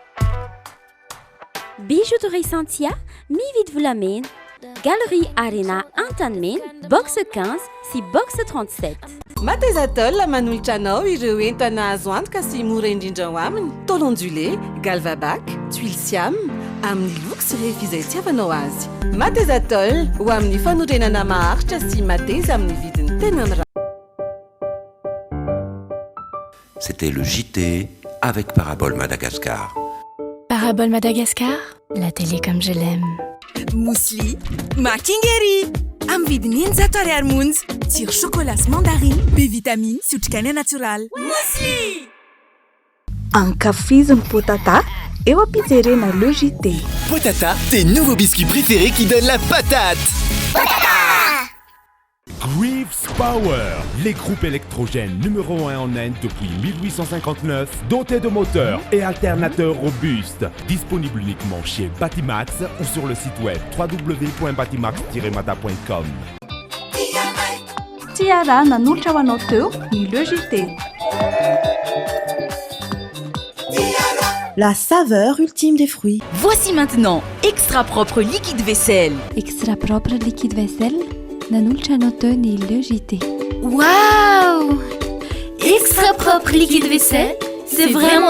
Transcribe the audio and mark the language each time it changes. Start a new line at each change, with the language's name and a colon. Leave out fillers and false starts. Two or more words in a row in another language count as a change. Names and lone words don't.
French: Bijouterie Santia, Mivid Vulamen, Galerie Arena Antanmen, box 15 si box 37.
Malagasy: Matezatol manoltranao ireo entana azo antoka sy mora indrindra ho aminy.
French: Tôle ondulé,
Malagasy: galvabac, tuile siam, amin'ny luxe rehefa izay tiavanao azy. Matezatol ho amin'ny fanorenana maharitra sy mateza amin'ny vidiny tena mirary.
French: C'était le JT avec Parabole Madagascar. Parabole Madagascar, la télé comme je l'aime.
Malagasy: Mousli, Makingeri, am vidiny 20 ariary monja, tsiro chocolat sy mandarine, be vitamine sy otrikaina natural. Mousli! Ankafiziny potata, eo ampijerena
French: le JT. Potata, tes nouveaux biscuits préférés qui donnent la patate. Potata! Greaves Power, les groupes électrogènes numéro 1 en Inde depuis 1859, dotés de moteurs et alternateurs robustes. Disponible uniquement chez Batimax ou sur le site web www.batimax-mata.com.
Malagasy: Tiara nanolotra ho anao teo ny
French: le JT. La saveur ultime des fruits. Voici maintenant Extra Propre Liquide Vaisselle. Extra Propre Liquide Vaisselle,
Malagasy: nanolotra anao teo ny
French: le JT. Waouh! Extra Propre Liquide Vaisselle, c'est vraiment